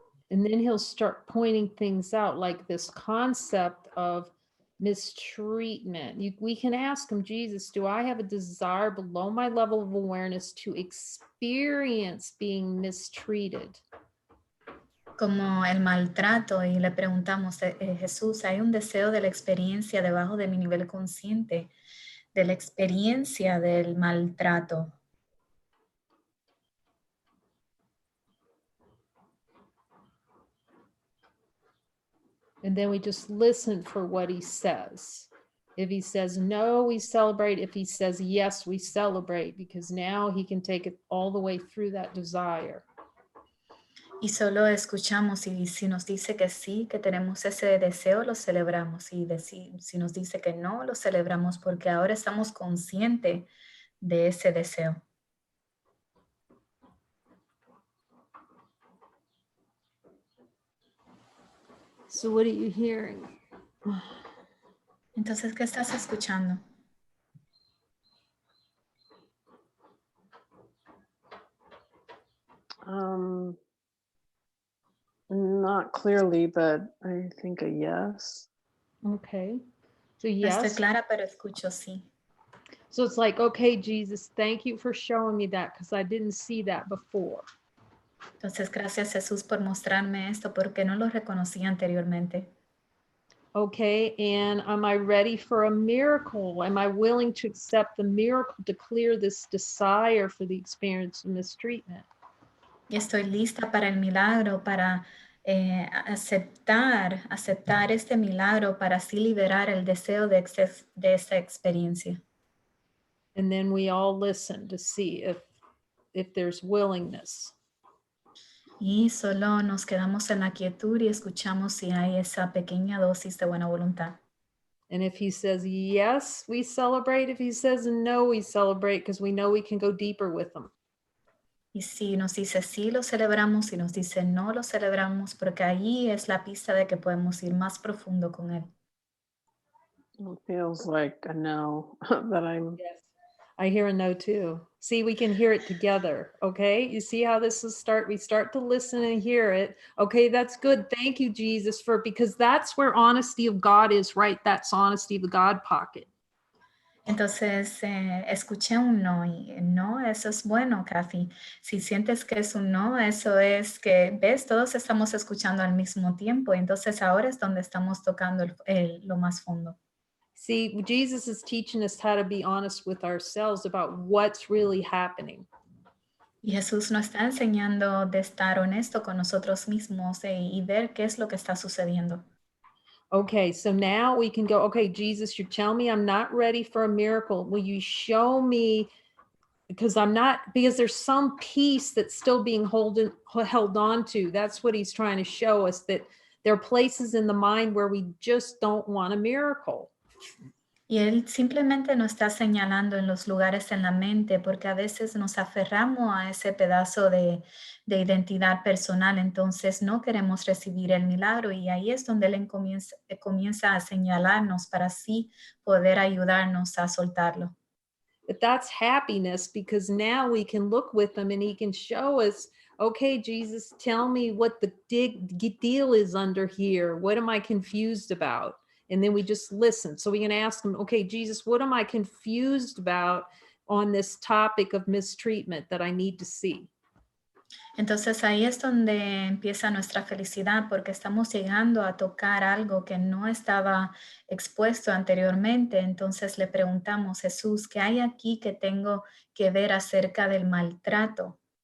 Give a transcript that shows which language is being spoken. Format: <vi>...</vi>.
<en>And then he'll start pointing things out, like this concept of mistreatment. We can ask him, Jesus, do I have a desire below my level of awareness to experience being mistreated?</en> <es>Como el maltrato, y le preguntamos, Jesús, ¿hay un deseo de la experiencia debajo de mi nivel consciente, de la experiencia del maltrato?</es> <en>And then we just listen for what he says. If he says no, we celebrate. If he says yes, we celebrate, because now he can take it all the way through that desire.</en> <es>Y solo escuchamos, y si nos dice que sí, que tenemos ese deseo, lo celebramos. Y si nos dice que no, lo celebramos porque ahora estamos conscientes de ese deseo.</es> <en>So what are you hearing?</en> <es>Entonces, ¿qué estás escuchando?</es> <en>Not clearly, but I think a yes. Okay. So</en> <es>No estoy</es> <en>yes.</en> <es>clara, pero escucho sí.</es> <en>So it's like, okay, Jesus, thank you for showing me that, because I didn't see that before.</en> <es>Entonces, gracias Jesús por mostrarme esto porque no lo reconocí anteriormente.</es> <en>Okay, and am I ready for a miracle? Am I willing to accept the miracle to clear this desire for the experience of mistreatment?</en> <es>Y estoy lista para el milagro, para aceptar este milagro, para así liberar el deseo de esta experiencia.</es> <en>And then we all listen to see if there's willingness.</en> <es>Y solo nos quedamos en la quietud y escuchamos si hay esa pequeña dosis de buena voluntad.</es> <en>And if he says yes, we celebrate. If he says no, we celebrate, because we know we can go deeper with him.</en> <es>Y si nos dice sí, lo celebramos. Si nos dice no, lo celebramos, porque ahí es la pista de que podemos ir más profundo con él.</es> <en>It feels like a no that I'm. Yes, I hear a no too. See, we can hear it together. Okay, you see how this is we start to listen and hear it. Okay, that's good. Thank you, Jesus, because that's where honesty of God is, right? That's honesty of the God pocket.</en> <es>Entonces, escuché un no y no, eso es bueno, Kathy. Si sientes que es un no, eso es que, ves, todos estamos escuchando al mismo tiempo. Entonces, ahora es donde estamos tocando lo más fondo.</es> <en>See, Jesus is teaching us how to be honest with ourselves about what's really happening.</en> <es>Y Jesús nos está enseñando de estar honesto con nosotros mismos y ver qué es lo que está sucediendo.</es> <en>Okay, so now we can go, okay, Jesus, you're telling me I'm not ready for a miracle. Will you show me, because there's some peace that's still being held on to. That's what he's trying to show us, that there are places in the mind where we just don't want a miracle.</en> <es>Y Él simplemente nos está señalando en los lugares en la mente, porque a veces nos aferramos a ese pedazo de identidad personal, entonces no queremos recibir el milagro, y ahí es donde Él comienza a señalarnos para así poder ayudarnos a soltarlo.</es> <en>But that's happiness, because now we can look with him and he can show us, okay, Jesus, tell me what the deal is under here. What am I confused about? And then we just listen. So we can ask him, okay, Jesus, what am I confused about on this topic of mistreatment that I need to see?</en> <es>Entonces ahí es donde empieza nuestra felicidad, porque estamos llegando a tocar algo que no estaba expuesto anteriormente. Entonces le preguntamos, Jesús, ¿qué hay aquí que tengo que ver acerca del maltrato?</es>